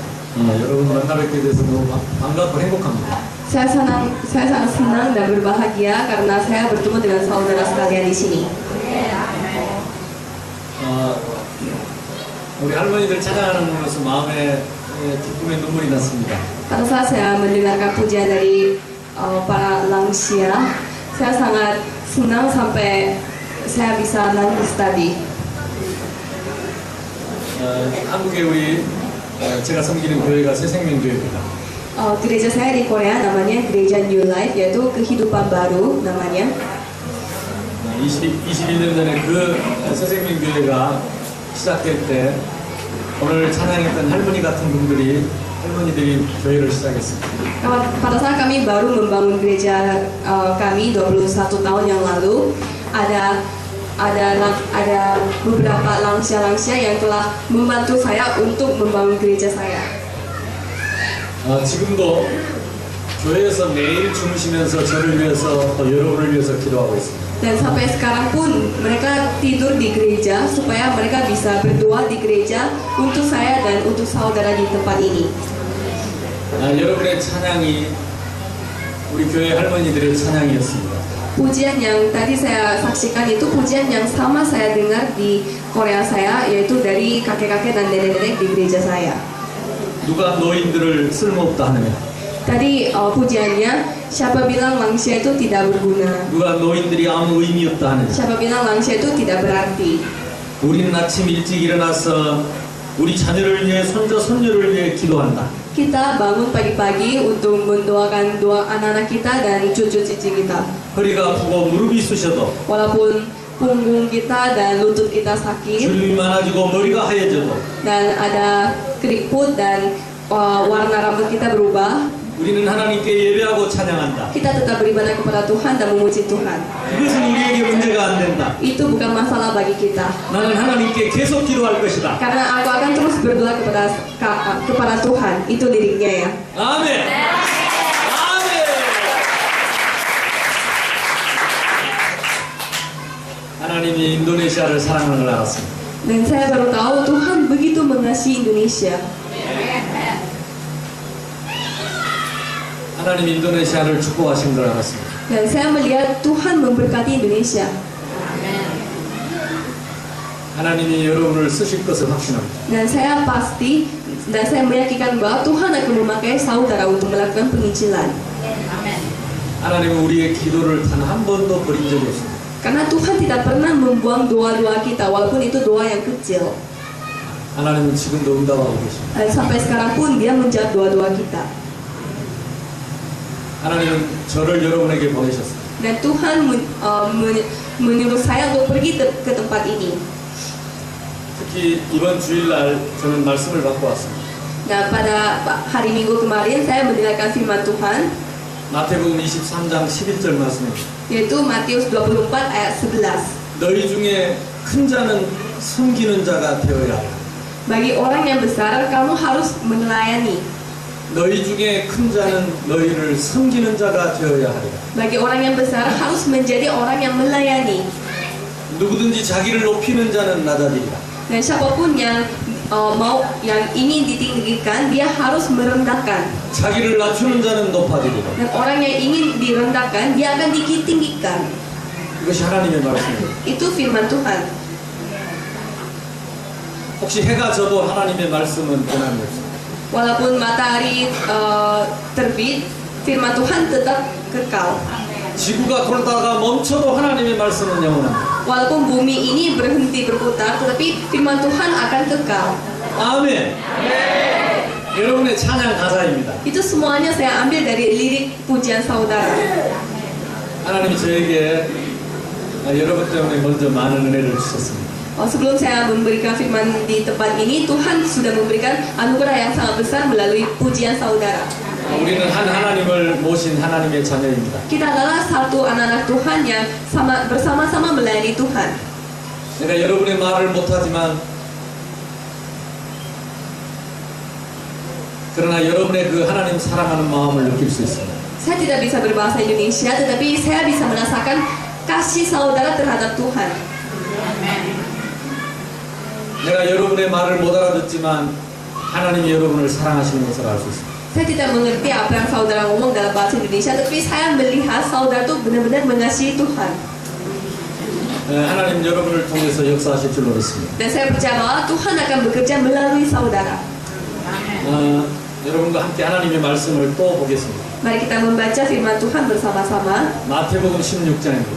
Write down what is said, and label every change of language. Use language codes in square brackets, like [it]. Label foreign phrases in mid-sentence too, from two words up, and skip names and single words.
[ko] 여러분 만나 뵙게 돼서 너무 반갑고 행복합니다. [id] Saya sangat senang dan berbahagia karena saya bertemu dengan saudara sekalian di sini. [ko] 우리 할머니들 찬양하는 것은 마음에 기쁨의 눈물이 났습니다. [id] Pada saat saya mendengarkan pujian dari para lansia, saya sangat senang sampai saya bisa nangis tadi. [ko] 한국에 우리 제가 섬기는 교회가 새생명교회입니다. [id] Gereja saya di Korea namanya Gereja New Life, yaitu kehidupan baru namanya. [ko] 21년 전에 그 새생명교회가 시작될 때 오늘 찬양했던 할머니들이 교회를 시작했습니다. [id] Pada saat kami baru membangun gereja kami 21 tahun yang lalu, ada beberapa lansia-lansia yang telah membantu saya untuk membangun gereja saya. [ko] 지금도 교회에서 매일 주무시면서 저를 위해서 또 여러분을 위해서 기도하고 있습니다. [id] Dan sampai sekarang pun mereka tidur di gereja supaya mereka bisa berdoa di gereja untuk saya dan untuk saudara di tempat ini. [ko] 여러분의 찬양이 우리 교회 할머니들의 찬양이었습니다. [id] Pujian yang tadi saya saksikan itu pujian yang sama saya dengar di Korea saya, yaitu dari kakek-kakek dan nenek-nenek di gereja saya. [ko] 누가 노인들을 쓸모없다 하느냐? [id] Tadi pujiannya, siapa bilang lansia itu tidak berguna? [ko] 누가 노인들이 아무 의미 없다 하느냐? [id] Siapa bilang lansia itu tidak berarti? [ko] 우리는 아침 일찍 일어나서 우리 자녀를 위해 손자 손녀를 위해 기도한다. [id] Kita bangun pagi-pagi untuk mendoakan doa anak-anak kita dan cucu-cucu kita. [ko] 허리가 아프고 무릎이 쑤셔도 [id] Walaupun punggung kita dan lutut kita sakit [ko] 주름이 많아지고 머리가 하얘져도 [id] dan ada keriput dan warna rambut kita berubah, [ko] 우리는 하나님께 예배하고 찬양한다. [id] kita tetap beribadah kepada Tuhan dan memuji Tuhan. [ko] 그것은 우리에게 문제가 안 된다. [id] Itu bukan masalah bagi kita. [ko] 나는 하나님께 계속 기도할 것이다. [id] Karena aku akan terus berdoa kepada Tuhan. Itu liriknya ya. [ko] 아멘. 아멘. 하나님이 인도네시아를 사랑하는 걸 알았습니다. [id] Dan saya baru tahu Tuhan begitu mengasihi Indonesia. [ko] 하나님 인도네시아를 축복하신 걸 알았습니다. [id] Dan saya melihat Tuhan memberkati Indonesia. [ko] 하나님이 여러분을 쓰실 것을 확신합니다. [id] Dan saya pasti dan saya meyakinkan bahwa Tuhan akan memakai saudara untuk melakukan penginjilan. [ko] 하나님은 우리의 기도를 단 한 번도 버린 적이 없습니다. [id] Karena Tuhan tidak pernah membuang doa-doa kita, walaupun itu doa yang kecil. [ko] 하나님은 지금도 응답하고 계십니다. [id] Dan sampai sekarang pun Dia menjawab doa-doa kita. [ko] 하나님은 저를 여러분에게 보내셨습니다. [id] Dan Tuhan menyuruh saya untuk pergi ke tempat ini. [ko] 특히 이번 주일날 저는 말씀을 받고 왔습니다. [id] Nah, pada hari Minggu kemarin saya mendengarkan firman Tuhan, [ko] 마태복음 23장 11절 말씀입니다. [id] yaitu Matius 24 ayat 11. [ko] 너희 중에 큰 자는 섬기는 자가 되어야 한다. [id] Bagi orang yang besar, kamu harus melayani. [ko] 너희 중에 큰 자는 너희를 섬기는 자가 되어야 하리라. [id] Bagi orang yang besar harus menjadi orang yang melayani. [ko] 누구든지 자기를 높이는 자는 낮아지리라. [id] Dan siapapun yang yang ingin ditinggikan, dia harus merendahkan. [ko] 자기를 낮추는 자는 높아지리라. [id] Dan orang yang ingin direndahkan, dia akan ditinggikan. [ko] 이것이 하나님의 말씀입니다. [id] Itu firman Tuhan. [ko] 혹시 해가 져도 하나님의 말씀은 변함이 없습니다. [id] Walaupun matahari terbit, firman Tuhan tetap kekal. [ko] 지구가 돌다가 멈춰도 하나님의 말씀은 영원합니다. [id] Walaupun bumi ini berhenti berputar, tetapi firman Tuhan akan kekal. [ko] 아멘. 여러분의 찬양 가사입니다. [id] Itu semuanya saya ambil dari lirik pujian saudara. [ko] 하나님이 저에게 여러분 때문에 먼저 많은 은혜를 주셨습니다. [id] Sebelum saya memberikan firman di tempat ini, Tuhan sudah memberikan anugerah yang sangat besar melalui pujian saudara. [ko] 우리는 한 하나님을 모신 하나님의 자녀입니다. [id] Kita adalah satu anak-anak Tuhan yang bersama-sama melayani Tuhan. [ko] 내가 여러분의 말을 못하지만 그러나 여러분의 그 하나님 사랑하는 마음을 느낄 수 있습니다. [id] Saya tidak bisa berbahasa Indonesia, tetapi saya bisa merasakan kasih saudara terhadap Tuhan. [ko] 내가 여러분의 말을 못 알아듣지만 하나님이 여러분을 사랑하시는 것을 알 수 있습니다. [id] Saya tidak mengerti apa yang saudara ngomong dalam bahasa Indonesia, tapi saya melihat saudara itu benar-benar mengasihi Tuhan. [ko] 하나님 여러분을 통해서 역사하실 줄 믿습니다. [id] Dan saya percaya bahwa Tuhan akan bekerja melalui saudara. [ko] 여러분과 함께 하나님의 말씀을 또 보겠습니다. [id] Mari kita membaca firman Tuhan bersama-sama. [ko] 마태복음 16장입니다.